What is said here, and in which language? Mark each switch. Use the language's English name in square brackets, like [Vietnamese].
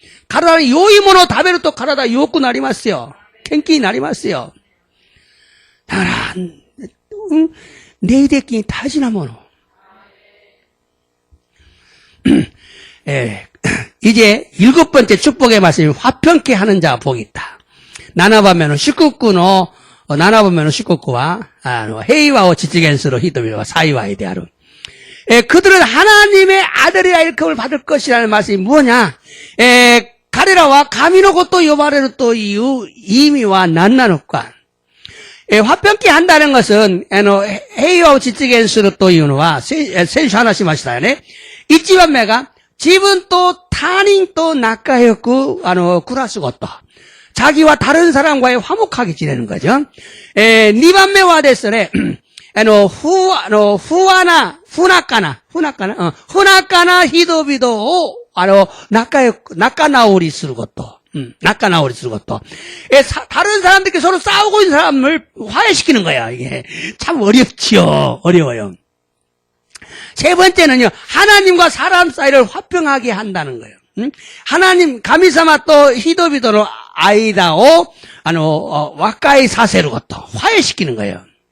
[Japanese] 体に良いものを食べると体良くなりますよ.元気になりますよ. だから、霊的に大事なもの. [Korean] 예, 이제 7번째 축복의 말씀이 화평케 하는 자가 복이 있다. [Japanese] 7番目の祝福は、平和を実現する人々は幸いである. [Korean] 그들은 하나님의 아들이라 일컬음을 받을 것이라는 말씀이 뭐냐? [Japanese] 彼らは神の子と呼ばれるという意味は何なのか? [Korean] 화평케 한다는 것은, [Japanese] 平和を実現するというのは、先週話しましたよね。 1番目が、自分と他人と仲良く、暮らすこと. [Korean] 자기와 다른 사람과의 화목하게 지내는 거죠. [Japanese] 2番目はですね、不仲な人々を、仲直りすること. [Korean] 다른 사람들끼리 서로 싸우고 있는 사람을 화해시키는 거야, 이게. 참 어려워요. 세 번째는요, 하나님과 사람 사이를 화평하게 한다는 거예요. 하나님, [Japanese] 가미사마 또 히도비도로 아이다오, 와까이 사세를 [Korean] 것도 화해시키는 거예요.